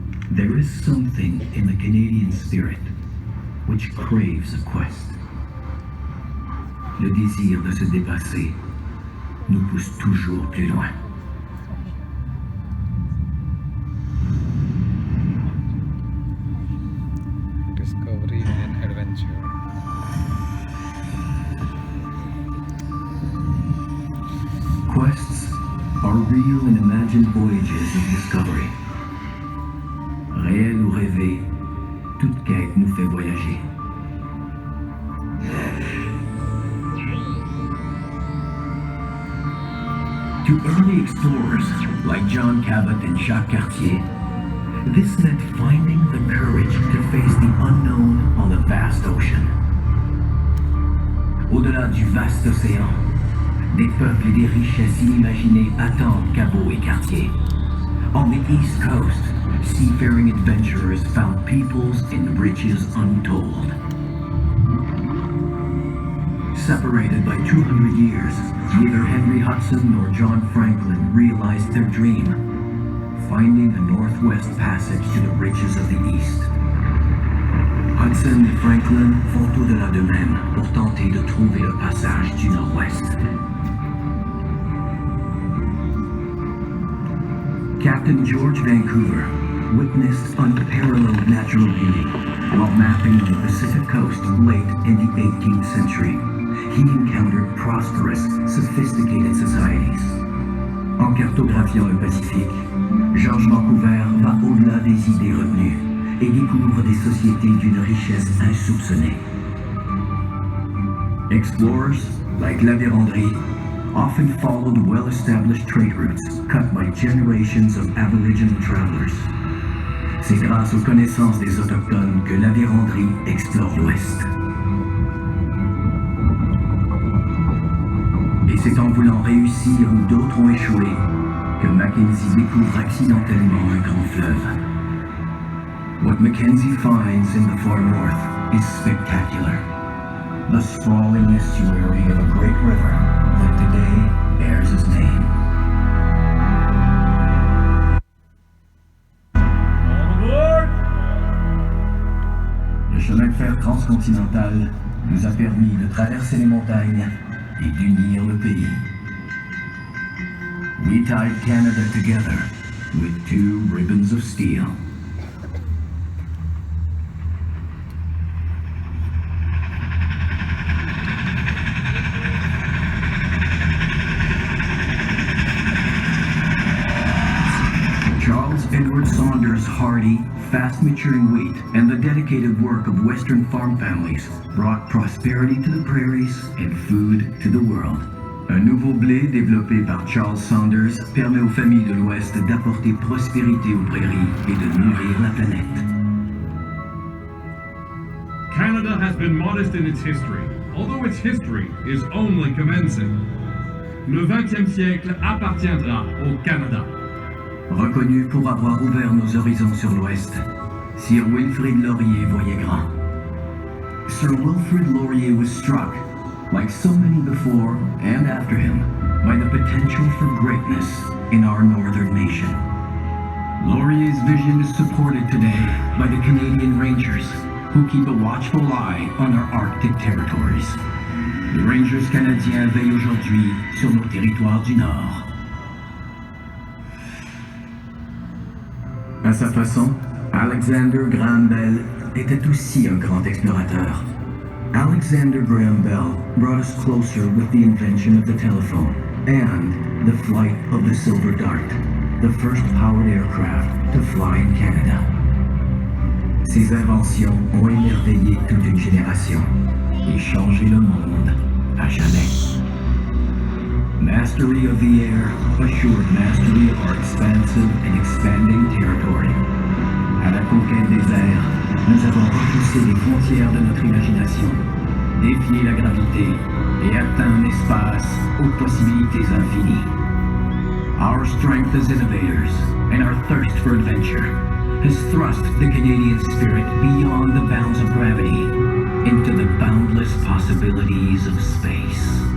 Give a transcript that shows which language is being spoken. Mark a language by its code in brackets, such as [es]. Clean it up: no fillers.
[en] There is something in the Canadian spirit which craves a quest. [fr] Le désir de se dépasser nous pousse toujours plus loin. [en] Discovery and adventure. Quests are real and imagined voyages of discovery. [fr] Réel ou rêvé, toute quête nous fait voyager. [en] To early explorers like John Cabot and Jacques Cartier, this meant finding the courage to face the unknown on the vast ocean. [fr] Au-delà du vaste océan, des peuples et des richesses inimaginées attendent Cabot et Cartier. [en] On the East Coast, seafaring adventurers found peoples and riches untold. Separated by 200 years, neither Henry Hudson nor John Franklin realized their dream, finding the Northwest Passage to the riches of the East. [fr] Hudson et Franklin vont au-delà d'eux-mêmes pour tenter de trouver le passage du Nord-Ouest. [en] Captain George Vancouver witnessed unparalleled natural beauty while mapping the Pacific coast late in the 18th century. He encountered prosperous, sophisticated societies. [fr] En cartographiant le Pacifique, George Vancouver va au-delà des idées retenues et découvre des sociétés d'une richesse insoupçonnée. [en] Explorers, like La Vérendrye, often followed well-established trade routes cut by generations of Aboriginal travelers. [fr] C'est grâce aux connaissances des Autochtones que la véranderie explore l'Ouest. Et c'est en voulant réussir où d'autres ont échoué que Mackenzie découvre accidentellement un grand fleuve. [en] What Mackenzie finds in the far north is spectacular. The sprawling estuary of a great river that today bears his name. [fr] Le chemin de fer transcontinental nous a permis de traverser les montagnes et d'unir le pays. [en] We tied Canada together with 2 ribbons of steel. Charles Edward Saunders' hardy, fast-maturing wheat and the dedicated work of Western farm families brought prosperity to the prairies and food to the world. [fr] Un nouveau blé développé par Charles Saunders permet aux familles de l'Ouest d'apporter prospérité aux prairies et de nourrir la planète. [en] Canada has been modest in its history, although its history is only commencing. [fr] Le 20e siècle appartiendra au Canada. Reconnu pour avoir ouvert nos horizons sur l'Ouest, Sir Wilfrid Laurier voyait grand. [en] Sir Wilfrid Laurier was struck, like so many before and after him, by the potential for greatness in our northern nation. Laurier's vision is supported today by the Canadian Rangers, who keep a watchful eye on our Arctic territories. [fr] Les Rangers canadiens veillent aujourd'hui sur nos territoires du Nord. À sa façon, Alexander Graham Bell était aussi un grand explorateur. [en] Alexander Graham Bell brought us closer with the invention of the telephone and the flight of the Silver Dart, the first powered aircraft to fly in Canada. [fr] Ces inventions ont émerveillé toute une génération et changé le monde à jamais. [en] Mastery of the air assured mastery of our expansive and expanding territory. [fr] À la conquête des airs, nous avons repoussé les frontières de notre imagination, défié la gravité et atteint un espace aux possibilités infinies. [en] Our strength as innovators and our thirst for adventure has thrust the Canadian spirit beyond the bounds of gravity into the boundless possibilities of space.